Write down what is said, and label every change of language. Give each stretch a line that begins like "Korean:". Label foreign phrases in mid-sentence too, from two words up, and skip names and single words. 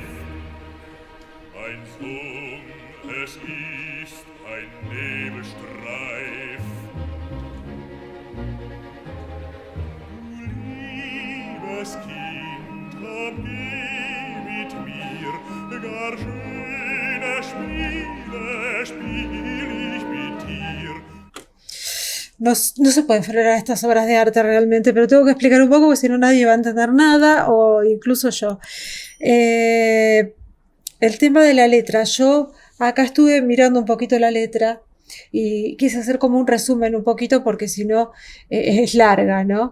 German: Mein Sohn, es ist ein Nebelstreif. Du liebes Kind, komm geh mit mir, gar schöne Spiele spiel ich mit dir.
Spanish: No se pueden frenar estas obras de arte realmente, pero tengo que explicar un poco porque si no nadie va a entender nada, o incluso yo. El tema de la letra, yo acá estuve mirando un poquito la letra y quise hacer como un resumen un poquito porque si no es larga, ¿no?